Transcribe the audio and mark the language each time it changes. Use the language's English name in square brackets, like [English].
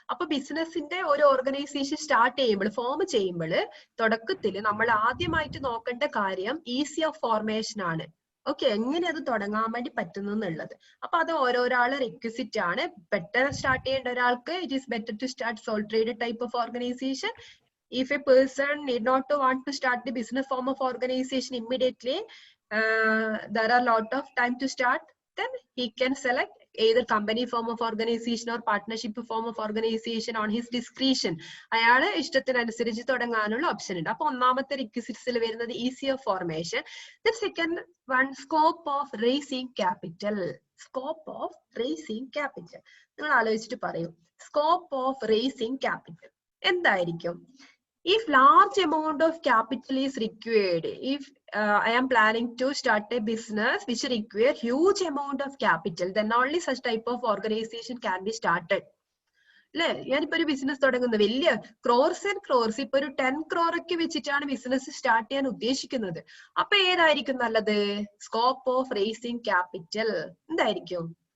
[Malayalam] അപ്പൊ ബിസിനസിന്റെ ഒരു ഓർഗനൈസേഷൻ സ്റ്റാർട്ട് ചെയ്യുമ്പോൾ, ഫോം ചെയ്യുമ്പോൾ തുടക്കത്തിൽ നമ്മൾ ആദ്യമായിട്ട് നോക്കേണ്ട കാര്യം ഈസി ഓഫ് ഫോർമേഷൻ ആണ്. ഓക്കെ, എങ്ങനെ അത് തുടങ്ങാൻ വേണ്ടി പറ്റുന്നു എന്നുള്ളത്. അപ്പൊ അത് ഓരോരാളെ റിക്വസിറ്റ് ആണ്. പെട്ടെന്ന് സ്റ്റാർട്ട് ചെയ്യേണ്ട ഒരാൾക്ക് [English] It is better to start sole trade type of organization. If a person need not to want to start the business form of organization immediately, there are lot of time to start, then he can select either company form of organization or partnership form of organization on his discretion. [Malayalam] അയാളെ ഇഷ്ടത്തിനനുസരിച്ച് തുടങ്ങാനുള്ള option ഉണ്ട്. അപ്പൊ ഒന്നാമത്തെ റിക്വസിറ്റ്സിൽ വരുന്നത് easy of formation. [English] Then second one, scope of raising capital. Scope of raising capital. [Malayalam] നിങ്ങൾ ആലോചിച്ചിട്ട് പറയൂ, scope of raising capital എന്തായിരിക്കും? [English] If large amount of capital is required, if I am planning to start a business which require huge amount of capital, then only such type of organization can be started. [Malayalam] അല്ലെ, ഞാനിപ്പോ ഒരു business തുടങ്ങുന്നത് വലിയ crores and crores, ഇപ്പൊ ഒരു 10 crore ഒക്കെ വെച്ചിട്ടാണ് business start ചെയ്യാൻ ഉദ്ദേശിക്കുന്നത്. അപ്പൊ ഏതായിരിക്കും നല്ലത്? സ്കോപ്പ് ഓഫ് റേസിംഗ് ക്യാപിറ്റൽ എന്തായിരിക്കും?